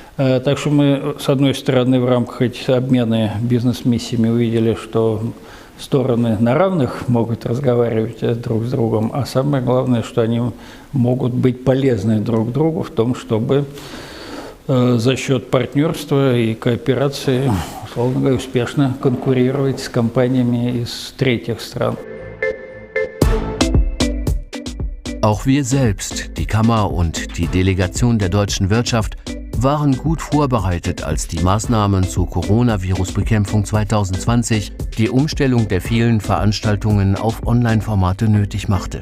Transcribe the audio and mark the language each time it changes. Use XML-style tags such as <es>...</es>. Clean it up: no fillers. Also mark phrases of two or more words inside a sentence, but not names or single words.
<ru>Так что мы, с одной стороны, в рамках этих обмена бизнес-миссиями увидели, что стороны на равных могут разговаривать друг с другом, а самое главное, что они могут быть полезны друг другу в том, чтобы за счет партнерства и кооперации, условно говоря, успешно конкурировать с компаниями из третьих стран.</ru> <de>Auch wir selbst, die Kammer und die Delegation der deutschen Wirtschaft, waren gut vorbereitet, als die Maßnahmen zur Coronavirus-Bekämpfung 2020 die Umstellung der vielen Veranstaltungen auf Online-Formate nötig machte.</de>